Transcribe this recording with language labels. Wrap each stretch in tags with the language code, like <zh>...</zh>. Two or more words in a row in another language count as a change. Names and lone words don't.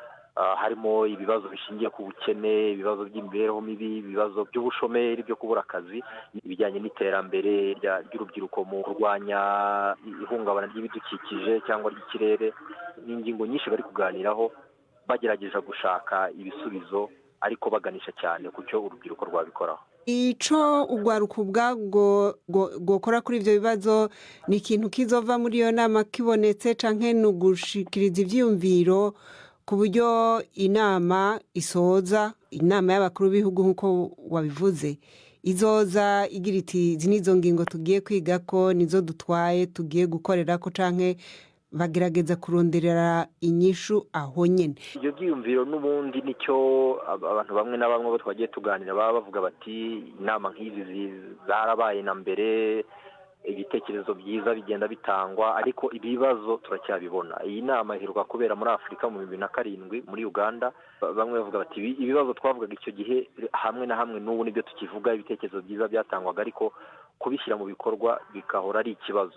<rw>Harimo ibibazo bishingiye ku bukene, ibibazo by'imibereho mibi, ibibazo by'ubushomeri, byo kubura akazi, ibijyanye n'iterambere ry'urubyiruko mu kurwanya ihungabana ry'ibidukikije cyangwa ry'ikirere. N'ingingo nyinshi bari kuganiraho bagerageje gushaka ibisubizo ariko baganisha cyane ku cyo urubyiruko rwabikoraho.</rw> <rn>Ico ugwaruka ubwago gukora kuri ivyo bibazo ni ikintu kizova muri iyo nama kibonetse canke nugushikiriza ivyiyumviro ku buryo inama isoza, inama y'abakuru b'ibihugu nk'uko wabivuze izoza igira iti izi nizo ngingo tugiye kwiga ko nizo dutwaye tugiye gukorera ko canke bagerageza kuronderera inyishu aho nyene.</rn> <rw>Ibyo byiyumviro n'ubundi nicyo abantu bamwe na bamwe bo twagiye tuganira baba bavuga bati inama nk'izi zarabaye na mbere, ibitekerezo byiza bigenda bitangwa ariko ibibazo turacyabibona. Iyi nama iheruka kubera muri Afrika mu 2007 muri Uganda. Bamwe bavuga bati ibibazo twavugaga icyo gihe hamwe na hamwe n'ubu nibyo tukivuga, ibitekerezo byiza byatangwaga ariko kubishyira mu bikorwa bikahora ari ikibazo.</rw>